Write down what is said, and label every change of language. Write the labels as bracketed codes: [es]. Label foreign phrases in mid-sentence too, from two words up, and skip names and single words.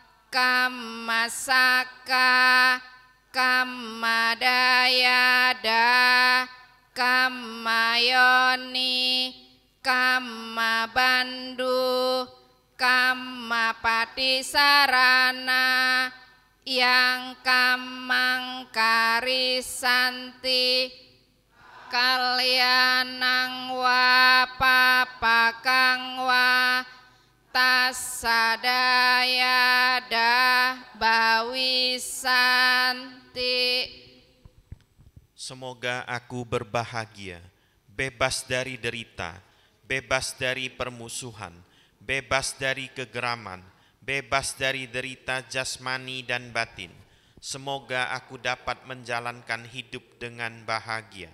[pi] kammasaka kammadayada kammayoni kammabandu kammapatisarana yang kamang karisanti kalyanang wa papakang wa tasadayada bawisanti. [id] Semoga aku berbahagia, bebas dari derita, bebas dari permusuhan, bebas dari kegeraman, bebas dari derita jasmani dan batin. Semoga aku dapat menjalankan hidup dengan bahagia.